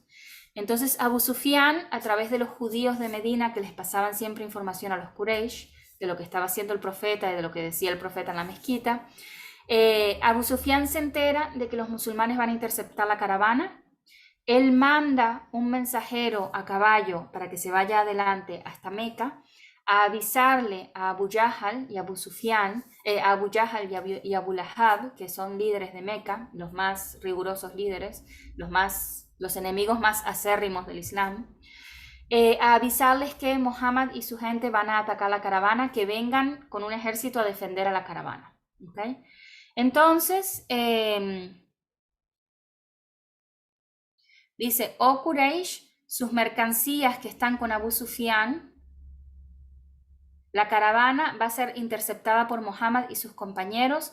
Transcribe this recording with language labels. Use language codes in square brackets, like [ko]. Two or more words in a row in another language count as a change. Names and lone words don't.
[es] Entonces Abu Sufyan, a través de los judíos de Medina, que les pasaban siempre información a los Quraysh, de lo que estaba haciendo el profeta y de lo que decía el profeta en la mezquita, Abu Sufyan se entera de que los musulmanes van a interceptar la caravana. Él manda un mensajero a caballo para que se vaya adelante hasta Meca a avisarle a Abu Jahl y Abu Sufyan, a Abu Jahl y Abu Lahab, que son líderes de Meca, los más rigurosos líderes, los enemigos más acérrimos del Islam, a avisarles que Muhammad y su gente van a atacar la caravana, que vengan con un ejército a defender a la caravana. ¿Okay? Entonces, dice, oh Quraysh, sus mercancías que están con Abu Sufyan, la caravana va a ser interceptada por Muhammad y sus compañeros.